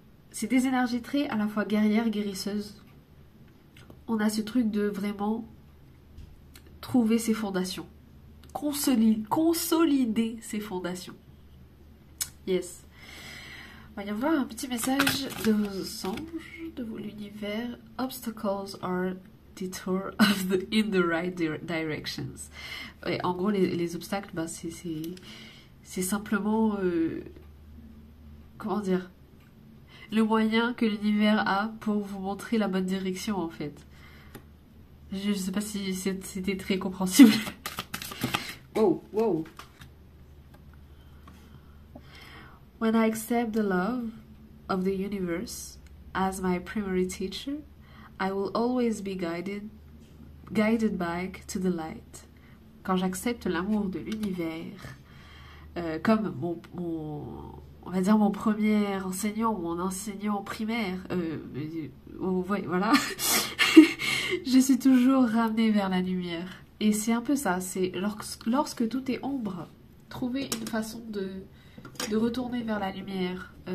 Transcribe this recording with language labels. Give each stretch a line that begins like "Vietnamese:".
French: C'est des énergies très à la fois guerrières, guérisseuses. On a ce truc de vraiment trouver ses fondations. Consolider ses fondations. Yes. Il va y avoir un petit message de vos anges, de l'univers.
English: Obstacles are detour in the right directions.
French: Ouais, en gros, les obstacles, bah, c'est simplement... comment dire, le moyen que l'univers a pour vous montrer la bonne direction, en fait. Je ne sais pas si c'était très compréhensible. Wow, wow.
English: When I accept the love of the universe as my primary teacher, I will always be guided back to the light.
French: Quand j'accepte l'amour de l'univers comme on va dire mon premier enseignant, mon enseignant primaire, voilà, je suis toujours ramenée vers la lumière. Et c'est un peu ça, c'est lorsque tout est ombre, trouver une façon de retourner vers la lumière.